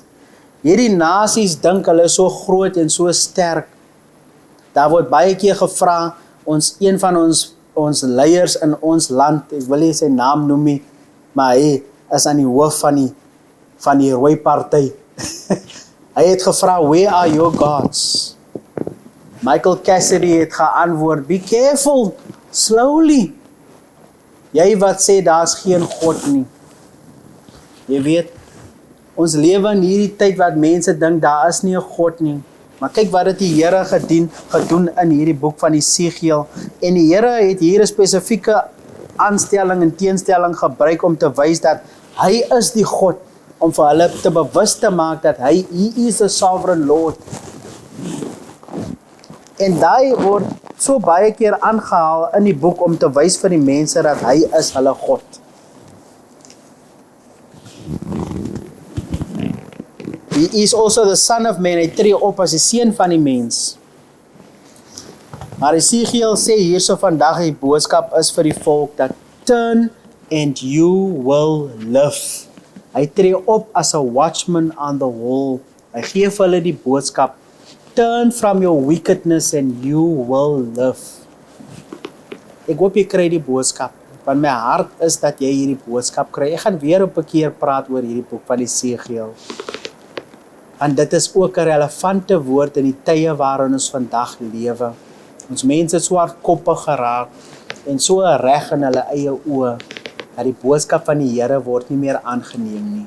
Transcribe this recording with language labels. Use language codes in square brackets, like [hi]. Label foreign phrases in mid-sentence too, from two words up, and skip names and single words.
[af] Hierdie nasies dink hulle is so groot en so sterk. Daar word baie keer gevra, een van ons leiers in ons land, ek wil nie sy naam noem nie, maar hy is aan die hoof van die rooi party. Hy het gevra, [en] where are your gods? [af] Michael Cassidy het geantwoord, [en] be careful, slowly. [af] Jy wat sê, daar is geen God nie. Jy weet, ons lewe in hierdie tyd wat mense dink, daar is nie 'n God nie. Maar kyk wat het die Here gedoen in hierdie boek van Esegiel. En die Here het hier 'n spesifieke aanstelling en teenstelling gebruik om te wys dat hy is die God, om vir hulle te bewus te maak dat hy is [en] the sovereign Lord. [af] En daai word so baie keer aangehaal in die boek om te wys vir die mense dat hy is hulle God. [en] He is also the son of man, [af] hy tree op as die seun van die mens. Maar Esegiel sê hierso vandag, die boodskap is vir die volk dat [en] turn and you will live. [af] Hy tree op as [en] a watchman on the wall. [af] Hy gee vir hulle die boodskap, [en] turn from your wickedness and you will live. [af] Ek hoop jy kry die boodskap, want my hart is dat jy hierdie boodskap kry. Ek gaan weer op 'n keer praat oor hierdie boek van Esegiel. En dit is ook 'n relevante woord in die tye waarin ons vandag lewe. Ons mense so hardkoppig geraak en so reg in hulle eie oë dat die boodskap van die Here word nie meer aangeneem nie.